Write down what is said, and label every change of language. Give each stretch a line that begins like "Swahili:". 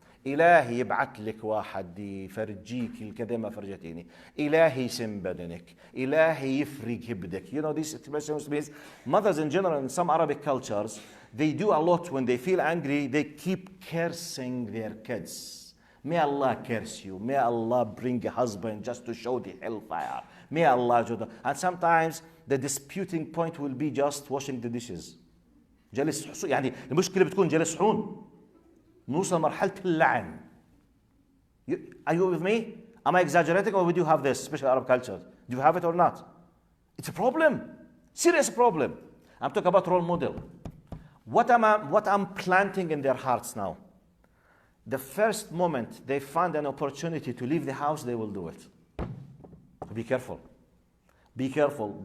Arabic: إلهي يبعث لك واحد يفرجيك الكذا ما فرجتيني. إلهي يسم بدنك. إلهي يفرق هبدك.
English: You know, this expression means mothers in general in some Arabic cultures, they do a lot when they feel angry, they keep cursing their kids. May Allah curse you. May Allah bring a husband just to show the hellfire. May Allah do that. And sometimes the disputing point will be just washing the dishes.
Arabic: جلس يعني المشكلة بتكون جلس حون. نوصل مرحلة اللعن.
English: Are you with me? Am I exaggerating or would you have this, especially Arab culture? Do you have it or not? It's a problem. Serious problem. I'm talking about role model. What I'm planting in their hearts now? The first moment they find an opportunity to leave the house, they will do it. Be careful. Be careful.